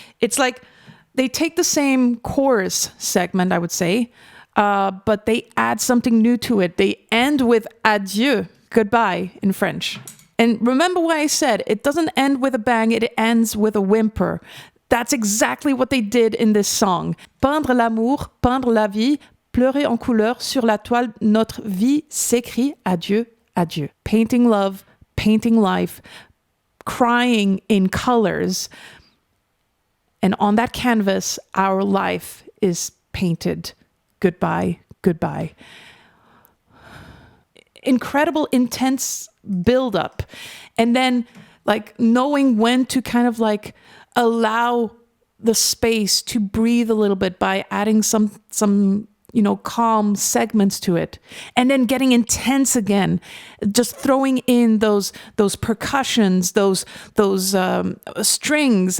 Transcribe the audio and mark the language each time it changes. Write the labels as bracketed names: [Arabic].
[English] It's like they take the same chorus segment, I would say, but they add something new to it. They end with adieu, goodbye in French. And remember what I said, it doesn't end with a bang, it ends with a whimper. That's exactly what they did in this song. [French] Peindre l'amour, peindre la vie, pleurer en couleur sur la toile, notre vie s'écrit adieu, adieu. [English] Painting love, painting life, crying in colors. And on that canvas, our life is painted. Goodbye, goodbye. Incredible, intense buildup. And then like knowing when to kind of like allow the space to breathe a little bit by adding some calm segments to it, and then getting intense again, just throwing in those percussions, those strings.